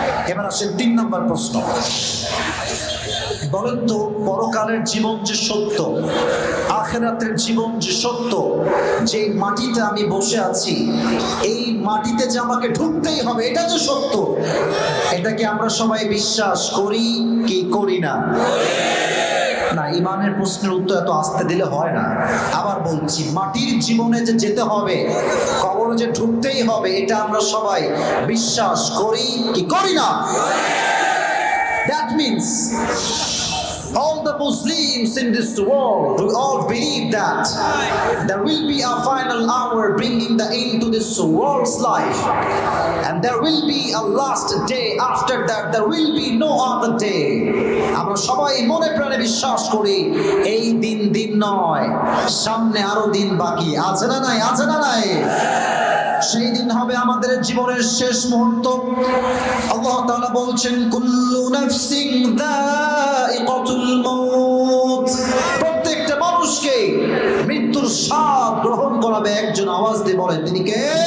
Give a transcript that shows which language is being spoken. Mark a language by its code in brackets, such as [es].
[bn] এবার আসে 3 নম্বর প্রশ্ন। বলেন তো, পরকালের জীবন যে সত্য, আখিরাতের জীবন যে সত্য, যে মাটিতে আমি বসে আছি, এই মাটিতে যে আমাকে ঢুকতেই হবে, এটা যে সত্য, এটা কি আমরা সবাই বিশ্বাস করি কি করি না? না, ইমানের প্রশ্নের উত্তর এত আস্তে দিলে হয় না। আবার বলছি, মাটির জীবনে যে যেতে হবে, কবরে যে ঢুকতেই হবে, এটা আমরা সবাই বিশ্বাস করি কি করি না? [en] That means All the Muslims in this world, we all believe that there will be a final hour bringing the end to this world's life, and there will be a last day. After that, there will be no other day. [bn] আমরা সবাই মনে প্রাণে বিশ্বাস করি এই দিন নয়, সামনে আরো দিন বাকি আছে না নাই, আছে না নাই? সেই দিন হবে আমাদের জীবনের শেষ মুহূর্ত। আল্লাহ তাআলা বলছেন [ar] কুল্লু নাফসিন যায়িকাতুল মাউত, [bn] প্রত্যেকটা মানুষকে মৃত্যুর স্বাদ গ্রহণ করাবে একজন। আওয়াজ দিয়ে বলেন তিনি কে?